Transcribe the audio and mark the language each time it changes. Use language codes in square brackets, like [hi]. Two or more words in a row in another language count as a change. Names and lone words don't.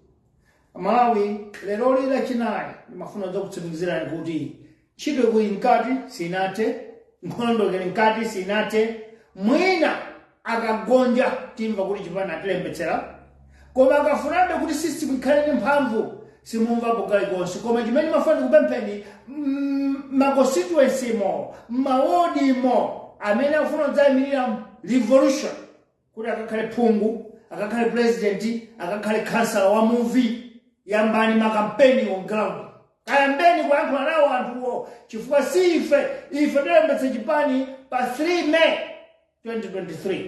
[ny] Malawi lero lila chinayi ndimafuna zokutsimikizirani kuti ntchito ikuyi nkati sinathe, nkhondo ili nkati sinathe, mwina akagonja timva kuti chipani atilembetsera, koma akafunabe kuti system ikhale ndi mphamvu simumvapo kalikonse. Koma chimene mafuna kupempheni maconstituency mo, mawodi mo amene akufuna kudzayimirira revolution kuti akakhale phungu, akakhale president, akakhale kansala wa Muvi, yambani makampeni [en] on ground. [ny] Kayambeni kuyankhula nawo anthuwo chifukwa si ife tilembetse chipani pa 3 May 2023.